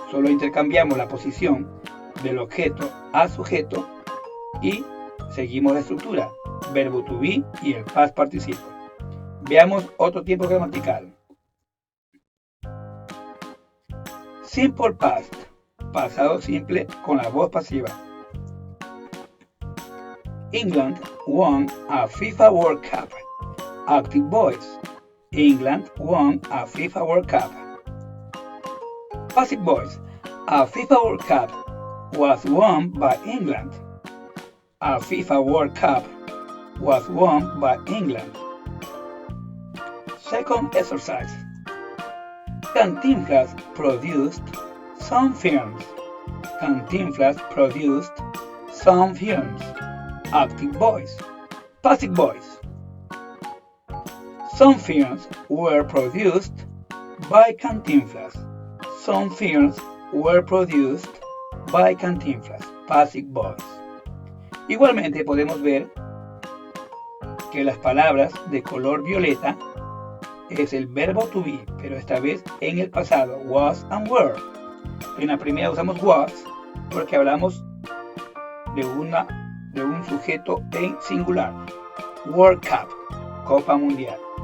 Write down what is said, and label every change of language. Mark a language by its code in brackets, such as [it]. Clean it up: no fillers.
[es] Solo intercambiamos la posición del objeto a sujeto y seguimos la estructura, verbo to be y el past participle. Veamos otro tiempo gramatical. Simple past, pasado simple con la voz pasiva. [en] England won a FIFA World Cup. Active voice. England won a FIFA World Cup. Passive voice. A FIFA World Cup was won by England. A FIFA World Cup was won by England. Second exercise. Cantinflas produced some films. Cantinflas produced some films. Active voice. Passive voice. Some films were produced by Cantinflas. Some films were produced by Cantinflas. Passive voice. [es] Igualmente podemos ver que las palabras de color violeta es el verbo to be, pero esta vez en el pasado, [en] was and were. [es] En la primera usamos was porque hablamos de un sujeto en singular, World Cup, Copa Mundial.